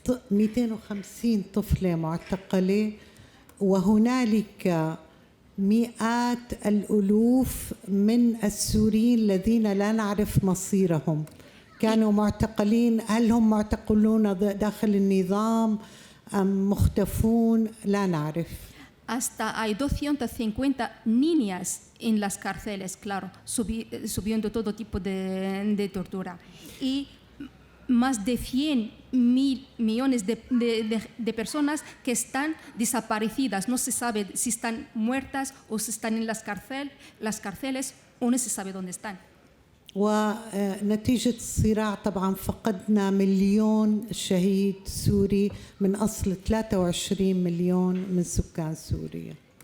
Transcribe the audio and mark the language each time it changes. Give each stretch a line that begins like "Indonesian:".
Arabic: 250 طفلة معتقلة، وهنالك مئات الألوف من السوريين الذين لا نعرف مصيرهم، كانوا معتقلين. هل هم معتقلون داخل النظام أم مختفون؟ لا نعرف.
Spanish: Hasta hay 250 niñas en las cárceles, claro, subiendo todo tipo de tortura. Y más de 100 millones de personas que están desaparecidas. No se sabe si están muertas o si están en las cárceles o no se sabe dónde están.
Arabic: ونتيجة الصراع طبعا فقدنا 1,000,000 شهيد سوري من أصل 23 مليون من سكان سوريا.